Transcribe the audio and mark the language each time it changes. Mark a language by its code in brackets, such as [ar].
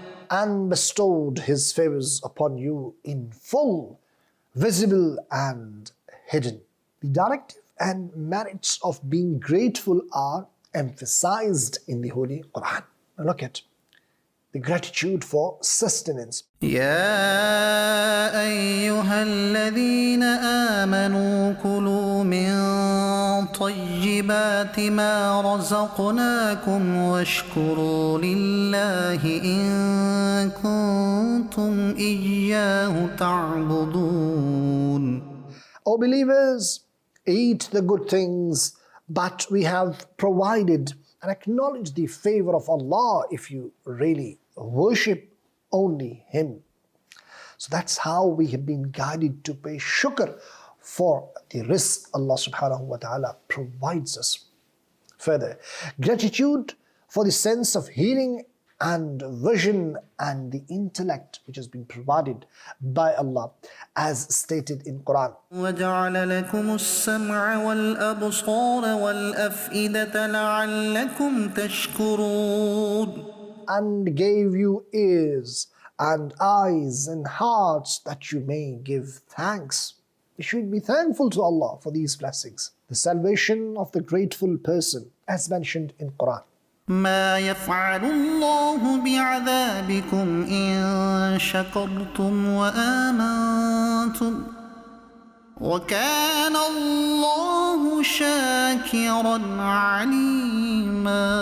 [en] and bestowed His favors upon you in full, visible and hidden. The directive and merits of being grateful are emphasized in the Holy Quran. Now look at the gratitude for sustenance. [ar] يا أيها الذين آمنوا كلوا من طيبات ما رزقناكم واشكروا لله إن كنتم إياه تعبدون. [en] O believers, eat the good things that we have provided, and acknowledge the favor of Allah if you really worship only Him. So that's how we have been guided to pay shukr for the rizq Allah subhanahu wa ta'ala provides us. Further, gratitude for the sense of hearing and vision and the intellect which has been provided by Allah, as stated in Quran. [ar] وجعل لكم السمع والأبصار والأفئدة لعلكم تشكرون. [en] And gave you ears and eyes and hearts that you may give thanks. You should be thankful to Allah for these blessings. The salvation of the grateful person, as mentioned in Quran. [ar] ما يفعل الله بعذابكم إن شكرتم وآمنتم وكان الله شاكرا عليما.